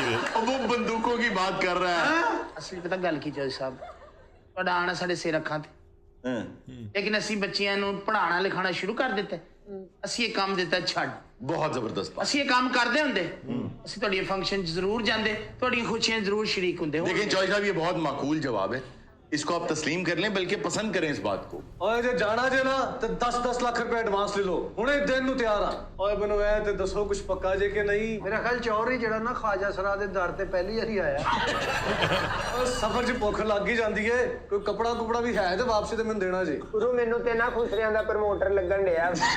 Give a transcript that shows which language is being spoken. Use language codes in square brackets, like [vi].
[hi] अब वो बंदूकों की बात कर रहा है। [pa] ਅਸਲੀ ਪਤਾ ਗੱਲ ਕੀ ਚੌਧਰੀ ਸਾਹਿਬ, ਤੁਹਾਡਾ ਆਣਾ ਸਾਡੇ ਸਿਰ ਅੱਖਾਂ ਤੇ, ਲੇਕਿਨ ਅਸੀਂ ਬੱਚਿਆਂ ਨੂੰ ਪੜ੍ਹਾਉਣਾ ਲਿਖਾਉਣਾ ਸ਼ੁਰੂ ਕਰ ਦਿੱਤਾ। ਅਸੀਂ ਇਹ ਕੰਮ ਦਿੱਤਾ ਛੱਡ। [hi] बहुत जबरदस्त बात। [pa] ਅਸੀਂ ਇਹ ਕੰਮ ਕਰਦੇ ਹੁੰਦੇ, ਅਸੀਂ ਤੁਹਾਡੀ ਫੰਕਸ਼ਨ 'ਚ ਜ਼ਰੂਰ ਜਾਂਦੇ, ਤੁਹਾਡੀਆਂ ਖੁਸ਼ੀਆਂ ਜ਼ਰੂਰ ਸ਼ਰੀਕ ਹੁੰਦੇ। [hi] लेकिन चौधरी साहब ये बहुत माकूल जवाब है, इसको आप तस्लीम कर लें, बल्कि पसंद करें इस बात को। [pa] ਓਏ ਜੇ ਜਾਣਾ ਜੇ ਨਾ ਤੇ 10-10 ਲੱਖ ਰੁਪਏ ਐਡਵਾਂਸ ਲੈ ਲਓ, ਹੁਣੇ ਦਿਨ ਨੂੰ ਤਿਆਰ ਆ। ਓਏ ਮੈਨੂੰ ਐ ਤੇ ਦੱਸੋ ਕੁਝ ਪੱਕਾ ਜੇ ਕਿ ਨਹੀਂ। ਮੇਰਾ ਖਿਆਲ ਚੌਧਰੀ ਜਿਹੜਾ ਨਾ ਖਾਜਾ ਸਰਾ ਦੇ ਦਰ ਤੇ ਪਹਿਲੀ ਵਾਰੀ ਆਇਆ। ਓਏ ਸਫ਼ਰ 'ਚ ਭੁੱਖ ਲੱਗ ਹੀ ਜਾਂਦੀ ਏ, ਕੋਈ ਕਪੜਾ ਕੁਪੜਾ ਵੀ ਹੈ ਤੇ ਵਾਪਸੀ ਤੇ ਮੈਨੂੰ ਦੇਣਾ ਜੀ। ਗੁਰੂ ਮੈਨੂੰ ਤੇ ਨਾ ਖੁਸਰਿਆਂ ਦਾ ਪ੍ਰਮੋਟਰ ਲੱਗਣ ਡਿਆ।